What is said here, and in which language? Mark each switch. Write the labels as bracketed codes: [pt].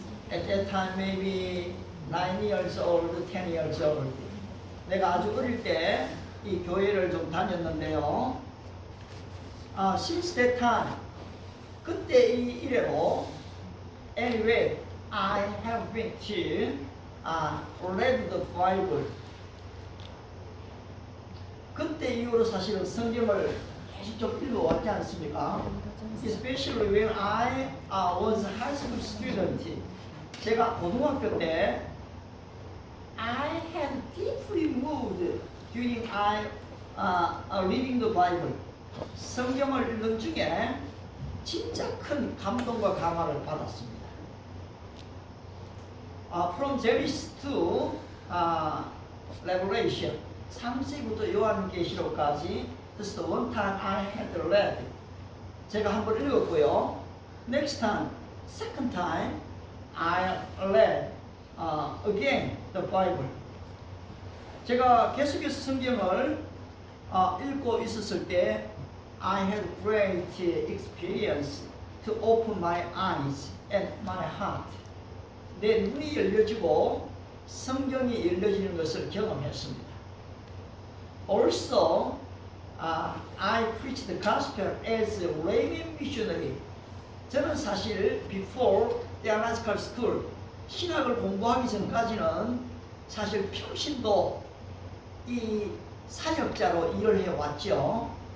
[en] At that time, maybe 9 years old, 10 years old. [ko] 내가 아주 어릴 때 이 교회를 좀 다녔는데요. [en] Since that time, [ko] 그때 이래로 [en] anyway, I have been to read the Bible. [ko] 그때 이후로 사실은 성경을 계속 좀 읽어왔지 않습니까? [en] Especially when I was a high school student. [ko] 제가 고등학교 때 [en] I had deeply moved during I reading the Bible. [ko] 성경을 읽는 중에 진짜 큰 감동과 감화를 받았습니다. [en] From Genesis to Revelation, [ko] 창세기부터 요한계시록까지 [en] just one time I had read. [ko] 제가 한번 읽었고요. [en] Next time, second time, I read again the Bible. [ko] 제가 계속해서 성경을 읽고 있었을 때 [en] I had great experience to open my eyes and my heart. [ko] 내 눈이 열려지고 성경이 열려지는 것을 경험했습니다. [en] Also, I preached the gospel as a layman missionary. [ko] 저는 사실 [en] before theological school, [ko] 신학을 공부하기 전까지는 사실 평신도 이 사역자로 일을 해왔죠.